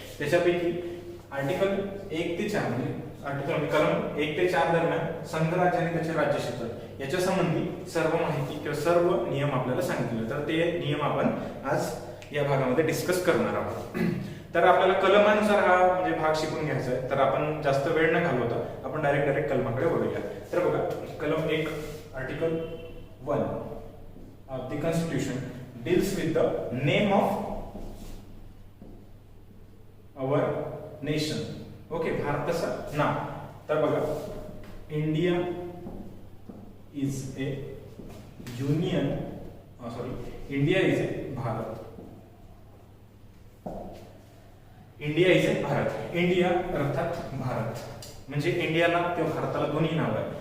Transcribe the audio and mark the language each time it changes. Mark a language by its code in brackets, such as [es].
[mr] त्याच्यापैकी आर्टिकल 1 ते 4 म्हणजे कलम 1 ते 4 दरम्यान संघराज्य आणि त्याचे राज्यक्षेत्र याच्या संबंधी सर्व माहिती किंवा सर्व नियम आपल्याला सांगितले. तर ते नियम आपण आज या भागामध्ये डिस्कस करणार आहोत. तर आपल्याला कलमानुसार हा म्हणजे भाग शिकून घ्यायचा आहे, तर आपण जास्त वेळ न घालवता आपण डायरेक्ट कलमाकडे वळूया. तर बघा, कलम 1 [en] Article 1 of the constitution deals with the name of our nation. [mr] Okay, भारताचं नाव. तर बघा, [en] India is a union, India is a Bharat. India is a Bharat. [mr] India अर्थात भारत म्हणजे इंडियाला किंवा भारताला दोन्ही नाव आहे.